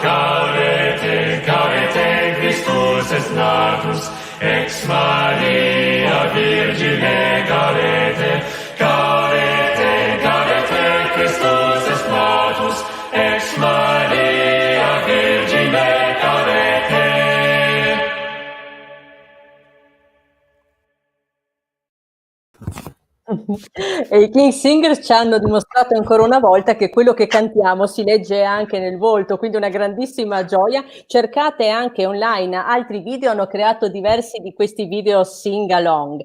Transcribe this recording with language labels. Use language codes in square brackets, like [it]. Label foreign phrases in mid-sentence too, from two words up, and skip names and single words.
[la] Gaudete, gaudete, Christus est natus, ex Maria Virgine, gaudete. Gaudete, gaudete, Christus est natus, ex Maria Virgine, gaudete. [it] E i King Singers ci hanno dimostrato ancora una volta che quello che cantiamo si legge anche nel volto, quindi una grandissima gioia. Cercate anche online altri video, hanno creato diversi di questi video [en] sing along.